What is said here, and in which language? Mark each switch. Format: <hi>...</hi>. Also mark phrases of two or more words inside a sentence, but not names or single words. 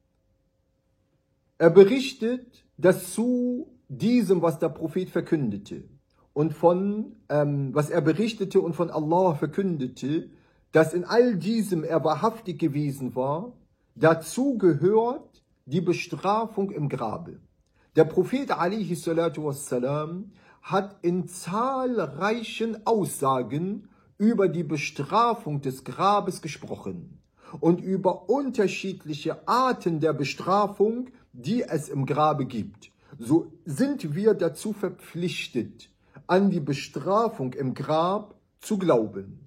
<de>Er berichtet, dass zu diesem, was der Prophet verkündete und was er berichtete und von Allah verkündete, dass in all diesem er wahrhaftig gewesen war, dazu gehört die Bestrafung im Grabe. Der Prophet</de> <ar>عليه الصلاة والسلام</ar> <de>hat in zahlreichen Aussagen über die Bestrafung des Grabes gesprochen und über unterschiedliche Arten der Bestrafung, die es im Grabe gibt. So sind wir dazu verpflichtet, an die Bestrafung im Grab zu glauben.</de>